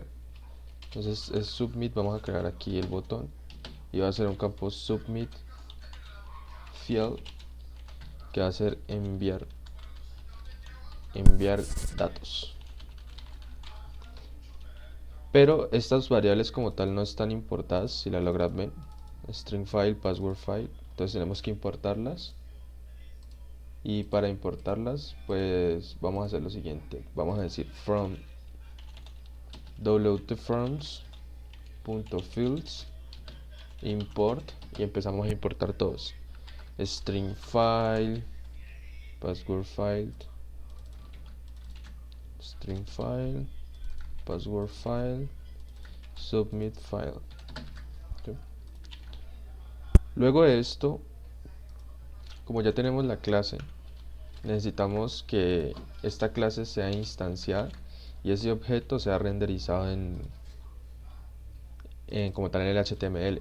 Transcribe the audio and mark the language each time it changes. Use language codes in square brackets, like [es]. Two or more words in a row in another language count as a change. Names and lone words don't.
[es] Entonces es submit, vamos a crear aquí el botón y va a ser un campo [en] submit field, [es] que va a ser enviar datos. Pero estas variables como tal no están importadas, si la logran ver, [en] string file, password file, [es] entonces tenemos que importarlas. Y para importarlas pues vamos a hacer lo siguiente, vamos a decir [en] from wtforms.fields import, [es] y empezamos a importar todos: [en] string file, password file, string file, password file, submit file. [es] ¿Sí? Luego de esto, como ya tenemos la clase, necesitamos que esta clase sea instanciada y ese objeto sea renderizado como tal en el HTML.